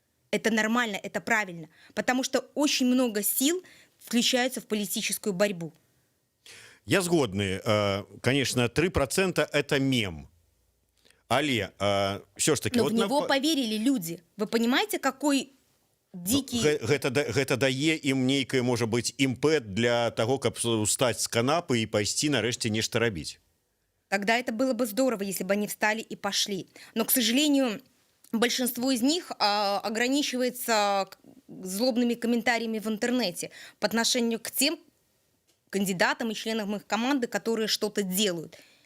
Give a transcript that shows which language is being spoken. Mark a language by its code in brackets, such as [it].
[ru] Это нормально, это правильно, потому что очень много сил включаются в политическую борьбу. [be] Я згодны. [ru] Конечно, 3% это мем. [be] Але все ж таки... [ru] Но в него поверили люди. Вы понимаете, какой дикий... [be] Гэта дае ім нейкае, можа быць, імпэт для того, каб устаць з канапы і пайсці нарэшце нешта рабіць. [ru] Тогда это было бы здорово, если бы они встали и пошли. Но, к сожалению, большинство из них ограничивается злобными комментариями в интернете по отношению к тем кандидатам и членам их команды, которые что-то делают.